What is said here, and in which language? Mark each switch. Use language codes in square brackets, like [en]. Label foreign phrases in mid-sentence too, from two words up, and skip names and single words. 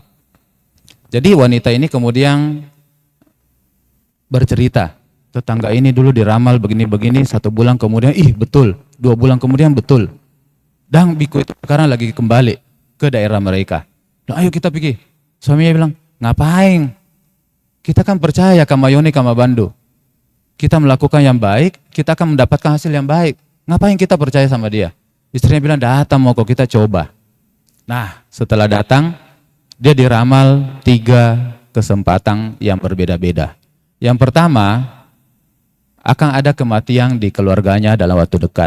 [id] Jadi wanita ini kemudian bercerita, tetangga ini dulu diramal begini-begini, 1 bulan kemudian, betul, 2 bulan kemudian betul. Dan biku itu sekarang lagi kembali ke daerah mereka. Nah, ayo kita pergi. Suaminya bilang, ngapain? Kita kan percaya [pi] kama Yoni kama Bandu. [id] Kita melakukan yang baik, kita akan mendapatkan hasil yang baik. Ngapain kita percaya sama dia? Istrinya bilang, datang mau kok kita coba. Nah, setelah datang, dia diramal 3 kesempatan yang berbeda-beda. Yang pertama, akan ada kematian di keluarganya dalam waktu dekat.